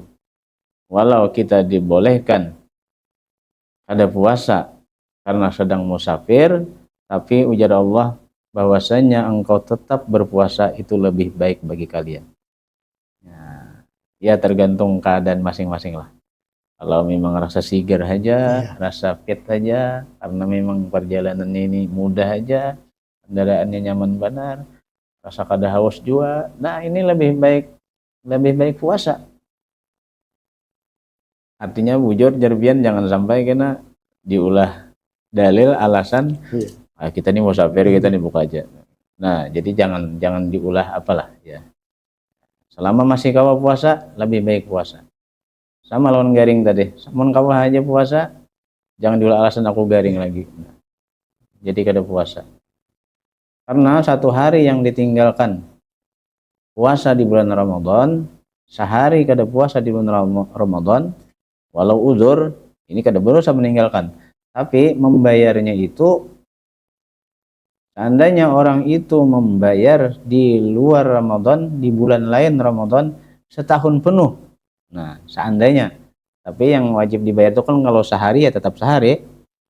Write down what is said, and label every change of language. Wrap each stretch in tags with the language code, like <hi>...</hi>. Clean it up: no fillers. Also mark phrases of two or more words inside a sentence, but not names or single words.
<id>Walau kita dibolehkan ada puasa karena sedang musafir, tapi ujar Allah bahwasanya engkau tetap berpuasa itu lebih baik bagi kalian. Ya tergantung keadaan masing-masing lah.</id> <bjn>Kalau memang rasa sigar aja, rasa fit aja, karena memang perjalanan ini mudah aja, kendaraannya nyaman benar, rasa kada haus juga, nah ini lebih baik puasa. Artinya bujur Jarbian jangan sampai kena diulah dalil alasan kita nih musafir, kita nih buka aja. Nah jadi jangan diulah apalah ya. Selama masih kawa puasa lebih baik puasa. Sama lawan garing tadi, samun kawa aja puasa, jangan diulah alasan aku garing lagi. Nah, jadi kada puasa. Karena 1 hari yang ditinggalkan puasa di bulan Ramadan, sehari kada puasa di bulan Ramadan, walau uzur, ini kada berusaha meninggalkan.</bjn> <id>Tapi membayarnya itu, seandainya orang itu membayar di luar Ramadan, di bulan lain Ramadan, setahun penuh. Nah, seandainya. Tapi yang wajib dibayar itu kan kalau sehari ya tetap sehari.</id>